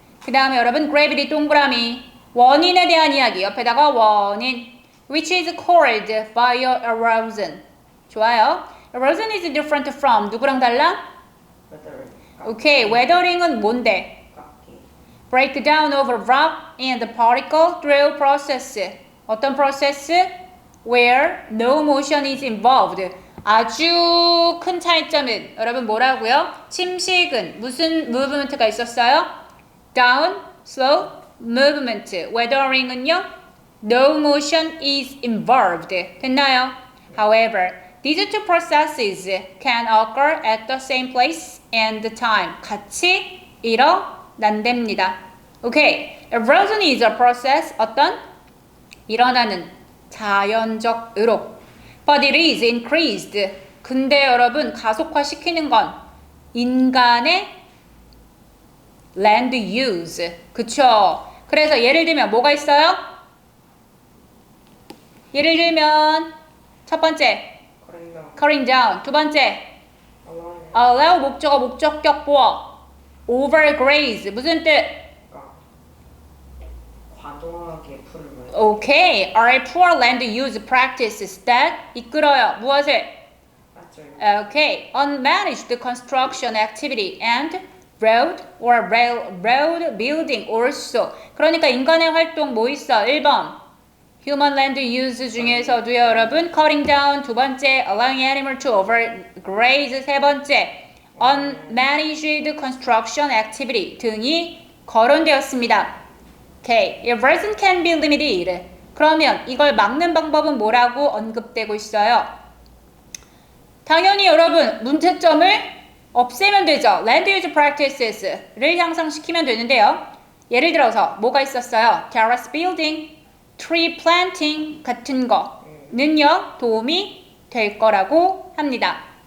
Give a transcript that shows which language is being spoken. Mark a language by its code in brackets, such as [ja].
[ko] 그 다음에 여러분 gravity 동그라미. 원인에 대한 이야기. 옆에다가 원인. [en] Which is called bioerosion. 좋아요. Erosion is different from [ko] 누구랑 달라? [en] weather. [ko] 오케이, weathering은 뭔데? 깎기. [en] Break down of a rock and particle through process. 어떤 process? Where no motion is involved. [ko] 아주 큰 차이점은 여러분 뭐라고요? 침식은 무슨 movement가 있었어요? [en] Down, slow, movement. [ko] Weathering은요? [en] No motion is involved. 됐나요? However, these two processes can occur at the same place and time. [ko] 같이 일어난답니다. 오케이. [en] Erosion is a process. 어떤? [ko] 일어나는 자연적으로. [en] But it is increased. [ko] 근데 여러분 가속화시키는 건 인간의 land use. 그쵸? 그래서 예를 들면 뭐가 있어요? 예를 들면 첫 번째 그러면 [en] cutting down. 두 번째 allowing [ko] allow 목적어 목적격 보어. overgraze 무슨 뜻? 과도하게 풀을 많이. [en] Okay, are poor land use practices that 이끌어요. [ko] 무엇을? 맞죠? [en] Okay, unmanaged construction activity and road or railroad building also. [ko] 그러니까 인간의 활동 뭐 있어? 1번 human land use 중에서도요 여러분 cutting down 두 번째 [en] allowing animal to overgraze [ko] 세 번째 unmanaged construction activity 등이 거론되었습니다. [en] Okay, erosion can be limited. [ko] 그러면 이걸 막는 방법은 뭐라고 언급되고 있어요? 당연히 여러분 문제점을 없애면 되죠. Land use practices를 향상시키면 되는데요. 예를 들어서 뭐가 있었어요? [en] Terrace building, tree planting [ko] 같은 거는요 도움이 될 거라고 합니다.